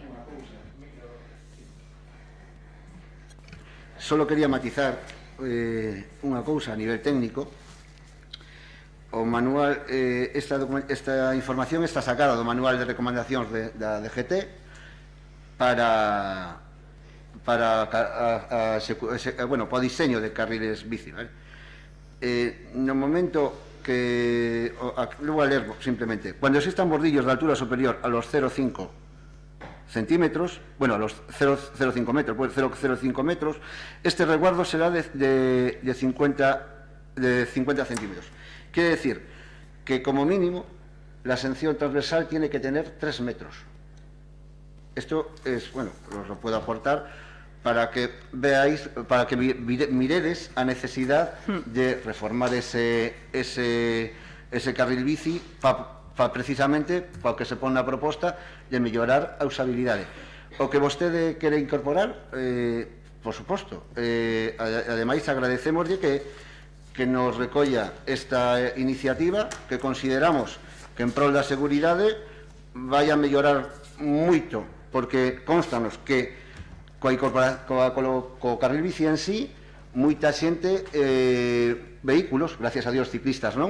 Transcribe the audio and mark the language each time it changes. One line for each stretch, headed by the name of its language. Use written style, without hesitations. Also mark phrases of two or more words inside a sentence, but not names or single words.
Galician: Solo quería matizar unha cousa a nivel técnico. O manual, esta información está sacada do manual de recomendacións da DGT para o diseño de carriles bici, ¿vale? No momento
Spanish: que lo voy a leer simplemente, cuando existan bordillos de altura superior a los 0,5 centímetros, bueno, a los 0,05 metros, pues 0,05 metros, este resguardo será de 50 centímetros. Quiere decir que, como mínimo, la sección transversal tiene que tener 3 metros. Esto es, bueno, os lo puedo aportar para que veáis, para que miredes a necesidad de reformar ese carril bici precisamente para que
Galician: se pon na proposta de mellorar a usabilidade. O que vostede quere incorporar, por suposto, ademais agradecemoslle que nos recolla esta iniciativa, que consideramos que en prol da seguridade vai a mellorar moito, porque constanos que co carril bici en sí, moita xente, vehículos,
Spanish: gracias a Dios
Galician: ciclistas, non?